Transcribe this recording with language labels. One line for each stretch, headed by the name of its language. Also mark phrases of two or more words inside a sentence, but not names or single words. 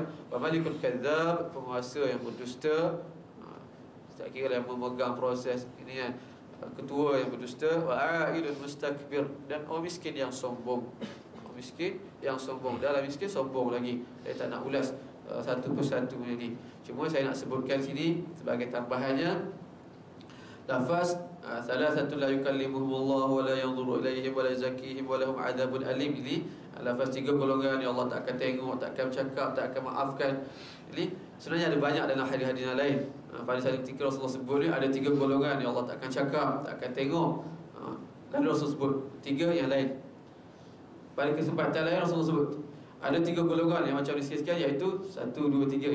Arabic: وملك كذاب,
Malay: penguasa yang berdusta, tak kira yang memegang proses ini kan, ketua yang berdusta.
Arabic: وعائل مستكبر,
Malay: dan orang miskin yang sombong. Orang miskin yang sombong, dalam miskin sombong lagi. Saya tak nak ulas satu persatu ini, cuma saya nak sebutkan sini sebagai tambahannya.
Arabic: Lafaz ثلاثة لا يكلمهم الله ولا ينظر إليهم ولا يزكيهم ولهم عذاب أليم.
Malay: Ini lafaz 3 golongan yang Allah tak akan tengok, tak akan cakap, tak akan maafkan. Ini sebenarnya ada banyak dalam hadis-hadis yang lain. Pada satu ketika Rasulullah sebut ni ada 3 golongan yang Allah tak akan cakap, tak akan tengok. Lalu Rasul sebut 3 yang lain. Pada kesempatan lain Rasulullah sebut ada 3 golongan yang macam disikiskan, iaitu 1, 2, 3.